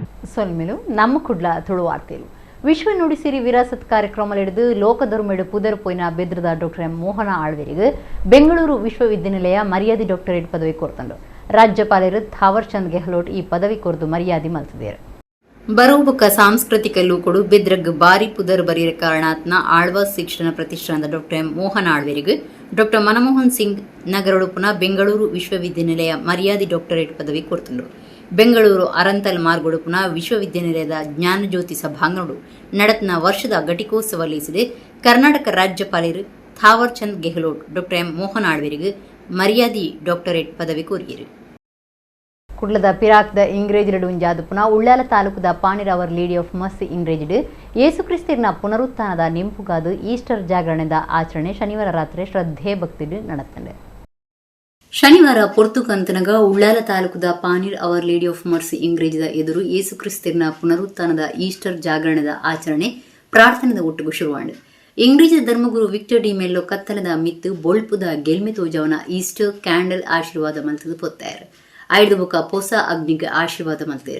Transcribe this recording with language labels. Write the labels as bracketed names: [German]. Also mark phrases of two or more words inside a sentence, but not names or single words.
[Tulu] ಸೊಲ್ಮೆಲು ನಮ್ಮ ಕುಡ್ಲ ತುಳು ವಾರ್ತೆಲು ವಿಶ್ವ ನುಡಿಸಿರಿ ವಿರಾಸತ್ ಕಾರ್ಯಕ್ರಮ ಹಿಡಿದು ಲೋಕಧರ್ಮೆಡು ಪುದರ್ ಪೋಯಿನ ಬೆದ್ರದ ಡಾಕ್ಟರ್ ಎಂ ಮೋಹನ ಆಳ್ವೇರಿಗೆ ಬೆಂಗಳೂರು ವಿಶ್ವವಿದ್ಯಾನಿಲಯ ಮರ್ಯಾದೆ ಡಾಕ್ಟರೇಟ್ ಪದವಿ ಕೊಡ್ತಂಡು. ರಾಜ್ಯಪಾಲರು ಥಾವರ್ ಚಂದ್ ಗೆಹ್ಲೋಟ್ ಈ ಪದವಿ ಕೊರ್ದು ಮರ್ಯಾದೆ ಮಲ್ತಿದ್ದಾರೆ. ಬರೋಬೊಕ್ಕ ಸಾಂಸ್ಕೃತಿಕ ಲೂಕೊಡು ಬೆದ್ರಗ್ ಬಾರಿ ಪುದರ್ ಬರೀರ ಕಾರಣಾತ್ನ ಆಳ್ವಾಸ್ ಶಿಕ್ಷಣ ಪ್ರತಿಷ್ಠಾನದ ಡಾಕ್ಟರ್ ಎಂ ಮೋಹನ ಆಳ್ವೇರಿಗೆ ಡಾಕ್ಟರ್ ಮನಮೋಹನ್ ಸಿಂಗ್ ನಗರೊಡುಪುನ ಬೆಂಗಳೂರು ವಿಶ್ವವಿದ್ಯಾನಿಲಯ ಮರ್ಯಾದೆ ಡಾಕ್ಟರೇಟ್ ಪದವಿ ಕೊಡ್ತಂಡು. ಬೆಂಗಳೂರು ಅರಂತಲ್ ಮಾರ್ಗೊಡುಪುನ ವಿಶ್ವವಿದ್ಯಾನಿಲಯದ ಜ್ಞಾನಜ್ಯೋತಿ ಸಭಾಂಗಣಡು ನಡತ್ನ ವರ್ಷದ ಘಟಿಕೋತ್ಸವ ಲೀಸಿದೆ. ಕರ್ನಾಟಕ ರಾಜ್ಯಪಾಲರು ಥಾವರ್ ಚಂದ್ ಗೆಹ್ಲೋಟ್ ಡಾಕ್ಟರ್ ಎಂ ಮೋಹನ್ ಆಳ್ವೇರಿಗೆ ಮರ್ಯಾದೆ ಡಾಕ್ಟರೇಟ್ ಪದವಿ ಕೋರಿಯರು. ಕುಡ್ಲದ ಪಿರಾಕ್ದ ಇಂಗ್ರೇಜಿಡು ಉಂಜಾದುಪುನ ಉಳ್ಳಾಲ ತಾಲೂಕದ ಪಾಣಿರ್ ಅವರ್ ಲೇಡಿ ಆಫ್ ಮರ್ಸಿ ಇಂಗ್ರೇಜಿಡು ಯೇಸುಕ್ರಿಸ್ತಿನ ಪುನರುತ್ಥಾನದ ನೆಂಪುಗಾದು ಈಸ್ಟರ್ ಜಾಗರಣೆದ ಆಚರಣೆ ಶನಿವಾರ ರಾತ್ರಿ ಶ್ರದ್ಧೆ ಭಕ್ತಿಡು ನಡೆತಂಡೆ. ಶನಿವಾರ ಪೊರ್ತುಕಂತನಗ ಉಳ್ಳಾಲ ತಾಲೂಕದ ಪಾಣಿರ್ ಅವರ್ ಲೇಡಿ ಆಫ್ ಮರ್ಸಿ ಇಂಗ್ರೇಜಿದ ಎದುರು ಯೇಸುಕ್ರಿಸ್ತಿನ ಪುನರುತ್ಥಾನದ ಈಸ್ಟರ್ ಜಾಗರಣೆದ ಆಚರಣೆ ಪ್ರಾರ್ಥನೆದ ಒಟ್ಟಿಗೂ ಶುರುವಾಂಡು. ಇಂಗ್ರೇಜ ಧರ್ಮಗುರು ವಿಕ್ಟರ್ ಡಿ ಮೆಲ್ಲೋ ಕತ್ತಲದ ಮಿತ್ತು ಬೊಳ್ಪುದ ಗೆಲ್ಮೆ ತೋಜವನ [English] Easter candle [Tulu] ಆಶೀರ್ವಾದ ಮಲ್ತದು ಪೊತ್ತಾಯರು. ಐದು ಬುಕ ಪೊಸ ಅಗ್ನಿಗೆ ಆಶೀರ್ವಾದ ಮಲ್ತೇರು.